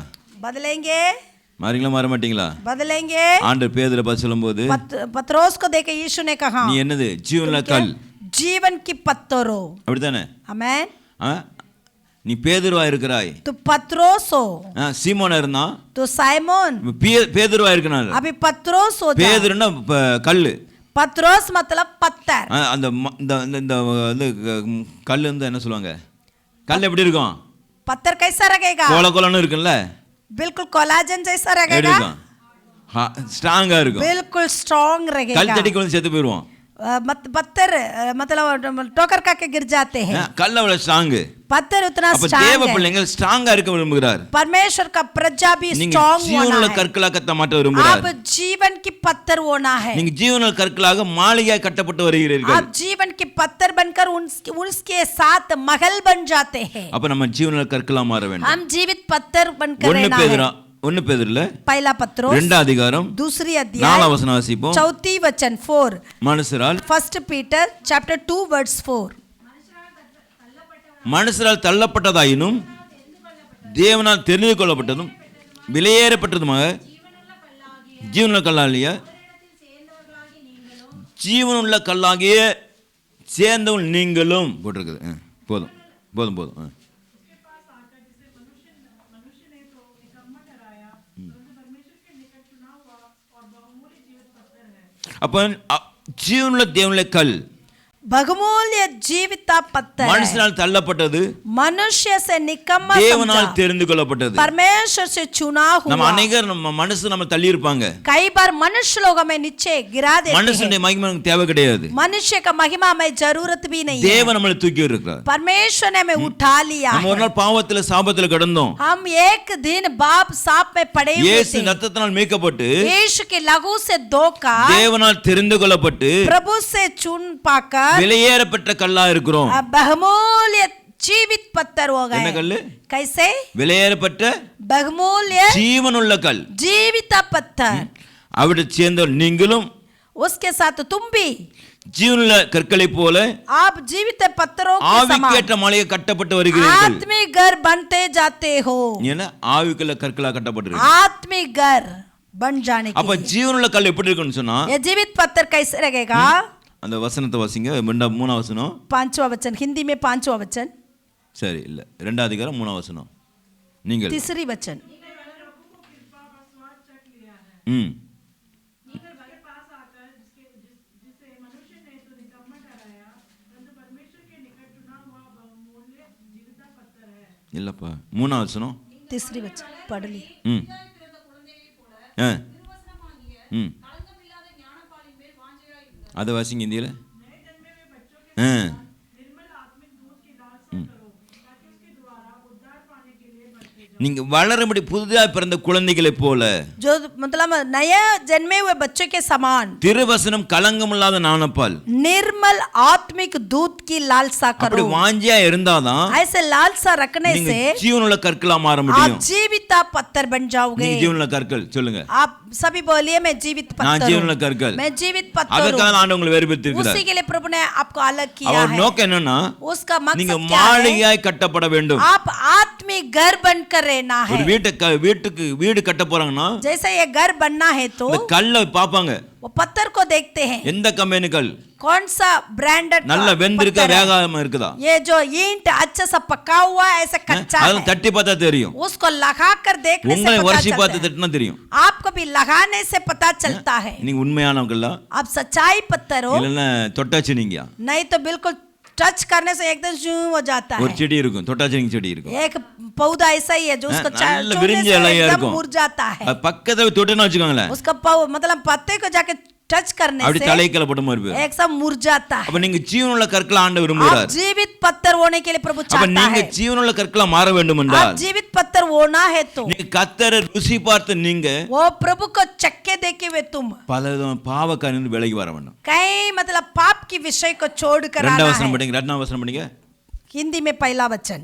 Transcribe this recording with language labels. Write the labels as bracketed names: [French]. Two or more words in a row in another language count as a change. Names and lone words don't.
[Hindi] बदलेंगे [Tamil] மாறீங்களா மாற மாட்டீங்களா? [Hindi] बदलेंगे। [Tamil] ஆண்டவர் பேதுருவை பார்த்து சொல்லும்போது, [Hindi] पत्रोस को देखे यीशु ने कहा [Tamil] நீ என்னது ஜீவனுள்ள கல், [Hindi] जीवन की पत्थरों। [Tamil] அப்படிதானே? [Hindi] आमेन। [Tamil] நீ பேதுருவா இருக்கிறாய், [Hindi] तो पत्रोस हो। [Tamil] சீமோனா இருந்தா [Hindi] तो साइमोन [Tamil] பேதுருவா இருக்கனால [Hindi] अभी पत्रोस हो जा। [Tamil] பேதுருன்னா கல்லு, [Hindi] पत्रोस मतलब पत्थर। [Tamil] அந்த இந்த கல்லு வந்து என்ன சொல்லுவாங்க, கல் எப்படி இருக்கும்? [Hindi] पत्थर कैसा रहेगा? [Tamil] கோல கோலன்னு இருக்குல்ல, [Hindi] बिल्कुल कोलाजन जैसा रहेगा, [Tamil] ஸ்ட்ராங்கா இருக்கும், [Hindi] बिल्कुल स्ट्रांग रहेगा। [Tamil] கல் தட்டி கொண்டு செத்து போயிடுவோம், [Hindi] पत्थर मतलब ठोकर खा के गिर जाते हैं। [Tamil] கல் அவ்வளவு ஸ்ட்ராங், [Hindi] पत्थर उतना [Tamil] அப்ப [Hindi] स्ट्रांग [Tamil] தேவ [Hindi] है। [Tamil] பிள்ளைங்க ஸ்ட்ராங்கா இருக்க விரும்புகிறார். [Hindi] परमेश्वर का प्रजा भी [Tamil] நீங்க [Hindi] स्ट्रांग [Tamil] ஜீவனுள்ள [Hindi] होना है। [Tamil] கற்களா கத்த மாட்ட விரும்புகிறார். [Hindi] आप जीवन की पत्थर होना है। [Tamil] நீங்க ஜீவனுள்ள கற்களாக மாளிகையாய் கட்டப்பட்டு வருகிறீர்கள். [Hindi] आप जीवन के पत्थर बनकर उसके साथ महल बन जाते हैं। [Tamil] அப்ப நம்ம ஜீவனுள்ள கற்களா மாற வேண்டும். [Hindi] हम जीवित पत्थर बनकर रहना है। [Tamil] ஒன்னு பேதுருல [Hindi] पहला पत्रोस [Tamil] 2 அதிகாரம் [Hindi] दूसरी 4 अध्याय [Tamil] வசனம் வாசிப்போம். [Hindi] 4 वचन 4 [Tamil] மனுஷரால் [English] First Peter chapter 2 verse 4 [Tamil] மனுஷரால் தள்ளப்பட்டதாயினும் தேவனால் தெரிந்து கொள்ளப்பட்டதும் விலையேறப்பட்டதுமாக ஜீவனுள்ள கல்லாகிய ஜீவனுள்ள கல்லாகிய சேர்ந்தவன் நீங்களும் போட்டிருக்குது. போதும் போதும் போதும். அப்ப ஜீவனுள்ள தேவனுள்ள கல் [Hindi] बहुमूल्य जीविता पत्थर [Tamil] மனுஷனால் தள்ளப்பட்டது, [Hindi] मनुष्य से निकम्मा [Tamil] தேவனால் தெரிந்து கொள்ளப்பட்டது, [Hindi] परमेश्वर से चुना हुआ। [Tamil] நம்ம अनेகர் நம்ம மனுஷன் நம்ம தள்ளி இருப்பாங்க, [Hindi] कई बार मनुष्य लोग हमें नीचे गिरा देते हैं। [Tamil] மனுஷனுடைய மகிமை நமக்கு தேவை கிடையாது, [Hindi] मनुष्य का महिमा हमें जरूरत भी नहीं है। [Tamil] தேவன் நம்மளை தூக்கி இருக்கிறார். [Hindi] परमेश्वर ने हमें उठा लिया [Tamil] நம்ம ஒரு [Hindi] है। [Tamil] நாள் பாவத்துல சாபத்துல கிடந்தோம், [Hindi] हम एक दिन बाप साप में पड़े हुए [Tamil] இயேசு [Hindi] थे। [Tamil] ரத்தத்தினால் மீட்கப்பட்டு [Hindi] यीशु के लहू से धोकर [Tamil] தேவனால் தெரிந்து கொள்ளப்பட்டு [Hindi] प्रभु से चुन पाकर [Tamil] விலையேறப்பட்ட கல்லா இருக்கிறோம். [Hindi] अब बहुमूल्य जीवित पत्थर हो [Tamil] என்ன [Hindi] गए। [Tamil] கல்லு? [Hindi] कैसे? [Tamil] விலையேறப்பட்ட [Hindi] बहुमूल्य [Tamil] ஜீவனுள்ள கல். [Hindi] जीवित पत्थर [Tamil] அவரை சேர்ந்த நீங்களும் [Hindi] उसके साथ तुम भी [Tamil] ஜீவனுள்ள கற்களை போல [Hindi] आप जीवित पत्थरों के [Tamil] ஆவிக்கேற்ற [Hindi] समान [Tamil] மாளிகை கட்டப்பட்டு வருகிறீர்கள். [Hindi] आत्मिक घर बनते जाते हो। [Tamil] ஏன்னா ஆவிக்குள்ள கற்களா கட்டப்பட்டு [Hindi] आत्मिक घर बन जाने के [Tamil] அப்ப [Hindi] लिए [Tamil] ஜீவனுள்ள கல் எப்படி இருக்குன்னு சொன்னா, [Hindi] ये जीवित पत्थर कैसे रहेगा? [Tamil] அந்த வசனத்தை வாசிங்க. 3 வசனம். [Hindi] 5वां वचन हिंदी में 5वां वचन [Tamil] சரி இல்ல 2 அதிகாரம் 3 வசனம். நீங்கள் [Hindi] तीसरी वचन [Tamil] இல்லப்பா 3 வசனம். [Hindi] तीसरी वचन पढ़ ली। [Tamil] அதை வாசிங்க இந்தியில. நீங்க வளரும்படி புதிதாக பிறந்த குழந்தைகளை போல, [Hindi] जो मतलब नया जन्मे हुए बच्चों के समान [Tamil] திருவசனம் கலங்கமில்லாத ஞானப்பால் [Hindi] निर्मल आत्मिक दूध की लालसा [Tamil] அப்படி [Hindi] करो। [Tamil] வாஞ்சியா இருந்தாதான் [Hindi] ऐसे लालसा रखने [Tamil] நீங்க [Hindi] से [Tamil] ஜீவனுள்ள கற்களா மாற [Hindi] आप [Tamil] முடியும். [Hindi] जीविता पत्थर बन जाओगे। [Tamil] நீங்க ஜீவனுள்ள கற்கள் சொல்லுங்க. [Hindi] आप सभी बोलिए मैं जीवित [Tamil] நான் [Hindi] पत्थर [Tamil] ஜீவனுள்ள [Hindi] हूँ। [Tamil] கற்கள். [Hindi] मैं जीवित पत्थर [Tamil] அதற்காக [Hindi] हूँ। [Tamil] ஆண்டவர் உங்களை வேறுபடுத்தியிருக்கிறார். [Hindi] उसी के लिए प्रभु ने आपको अलग किया [Tamil] அவர் [Hindi] है। [Tamil] நோக்கம் என்னன்னா, [Hindi] उसका [Tamil] நீங்க [Hindi] मकसद क्या है? [Tamil] மாளிகையாய் கட்டப்பட வேண்டும். [Hindi] आप आत्मिक घर बनकर रहना [Tamil] ஒரு [Hindi] है। [Tamil] வீட்டுக்கு வீடு கட்ட போறாங்கன்னா [Hindi] जैसे ये घर बनना है तो [Tamil] இந்த कல்லை பாப்பாங்க, [Hindi] वो पत्थर को देखते हैं। [Tamil] எந்த கம்பெனி கல் [Hindi] कौन सा ब्रांडेड [Tamil] நல்ல வெந்திருக்கா வேகாம இருக்குதா, [Hindi] ये जो ईंट अच्छे से पका हुआ है ऐसा कच्चा [Tamil] அதெல்லாம் [Hindi] है, [Tamil] தட்டி பார்த்தா தெரியும். [Hindi] उसको लगाकर देखने से [Tamil] உங்களை [Hindi] पता [Tamil] வருஷி [Hindi] चलता [Tamil] பார்த்து [Hindi] है। [Tamil] தட்டினா தெரியும். [Hindi] आपको भी लगाने से पता चलता है। [Tamil] நீங்க உண்மையானவங்களா [Hindi] आप सच्चाई पत्थर हो, [Tamil] இல்லைன்னா தொட்டாச்சு நீங்க. [Hindi] नहीं तो बिल्कुल टच करने से एकदम जूं हो जाता [Tamil] ஒரு [Hindi] है। [Tamil] செடி இருக்கும், தொட்டாச்சு நீங்க செடி இருக்கும், [Hindi] एक पौधा ऐसा ही है जो उसको [Tamil] நல்ல [Hindi] छूने [Tamil] விரிஞ்ச [Hindi] से [Tamil] இலையா [Hindi] एकदम [Tamil] இருக்கும். [Hindi] मुरझाता है। [Tamil] அது பக்கத்துல தொட்டுன்னு வச்சுக்கோங்களேன், [Hindi] उसका मतलब पत्ते को जाके टच करने [Tamil] அப்படி [Hindi] से [Tamil] தலைக்கல போட்ட மாதிரி போயிடும். [Hindi] एक सब मुरझाता है। [Tamil] அப்ப நீங்க ஜீவனுள்ள கற்களா ஆண்டவர் [Hindi] आप [Tamil] விரும்புகிறார். [Hindi] जीवित पत्थर होने के लिए प्रभु [Tamil] அப்ப [Hindi] चाहता [Tamil] நீங்க [Hindi] है। [Tamil] ஜீவனுள்ள கற்களா மாற வேண்டும் [Hindi] आप [Tamil] என்றால் [Hindi] जीवित पत्थर होना है तो [Tamil] நீங்க கர்த்தரை ருசி பார்த்து நீங்க [Hindi] वो प्रभु को चक्के देखे हुए तुम [Tamil] பலவிதமான பாவ காரியங்களிலிருந்து விலகி வர வேண்டும். [Hindi] कई मतलब पाप की विषय को छोड़ कर आना [Tamil] ரெண்டாவது வசனம் [Hindi] है। [Tamil] படிங்க, ரெண்டாவது வசனம் படிங்க. [Hindi] हिंदी में पहला वचन